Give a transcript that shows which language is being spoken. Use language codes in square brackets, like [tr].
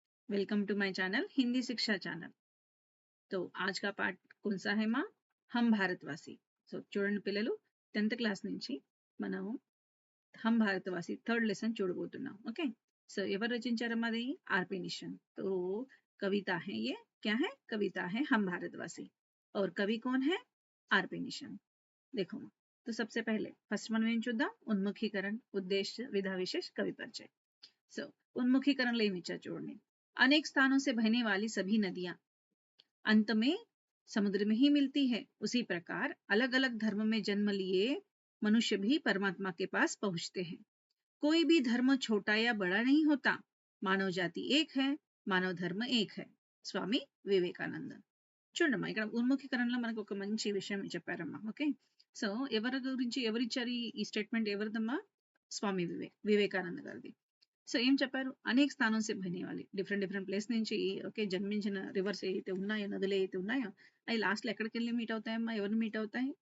[en] welcome to my channel [hi] Hindi शिक्षा channel. तो आज का పార్ట్ कौन सा है माँ? हम भारतवासी. [te] సో చూడండి పిల్లలు, 10th క్లాస్ నుంచి మనం हम भारतवासी థర్డ్ లెసన్ చూడబోతున్నాం. ఓకే, సో ఎవరు రచించారమ్మా అది? [hi] RP Neesham. तो कविता है ये. क्या है? कविता है हम भारतवासी. और कवि कौन है? RP Neesham. देखो माँ, तो सबसे पहले फर्स्ट [te] మనం ఏం చూద్దాం? [hi] उन्मुखीकरण, उद्देश्य, विधा विशेष, कवि परिचय. सो उन्मुखीकरण ले नीचा जोड़ने. अनेक स्थानों से बहने वाली सभी नदियां अंत में समुद्र में ही मिलती है. उसी प्रकार अलग अलग धर्म में जन्म लिए मनुष्य भी परमात्मा के पास पहुंचते हैं. कोई भी धर्म छोटा या बड़ा नहीं होता. मानव जाति एक है, मानव धर्म एक है. [te] స్వామి వివేకానంద. చూడమ్మా, ఇక్కడ ఉన్ముఖీకరణలో మనకు ఒక మంచి విషయం చెప్పారమ్మా. ఓకే, సో ఎవరి గురించి ఎవరిచ్చారు ఈ స్టేట్మెంట్? ఎవరిదమ్మా? స్వామి వివేకానంద గారిది. సో ఏం చెప్పారు? [hi] అనేక స్థానం సే బహనే వాలి, [te] డిఫరెంట్ ప్లేస్ నుంచి ఓకే జన్మించిన రివర్స్ ఏవైతే ఉన్నాయో, నదులు ఏవైతే ఉన్నాయో, అవి లాస్ట్ లో ఎక్కడికి వెళ్ళి మీట్ అవుతాయమ్మా? ఎవరిని మీట్ అవుతాయి?